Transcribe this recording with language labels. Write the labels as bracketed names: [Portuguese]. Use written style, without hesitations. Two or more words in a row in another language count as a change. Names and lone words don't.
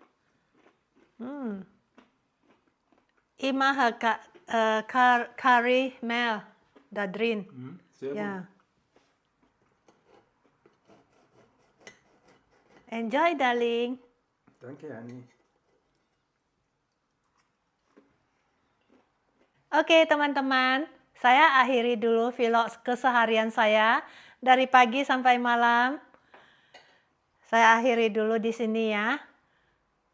[German] Immer curry mel da drin. Sehr Ja. gut. [English] Enjoy, darling. [German] Danke, Hanni. [Indonesian] Oke, teman-teman. Saya akhiri dulu vlog keseharian saya dari pagi sampai malam. Saya akhiri dulu di sini ya.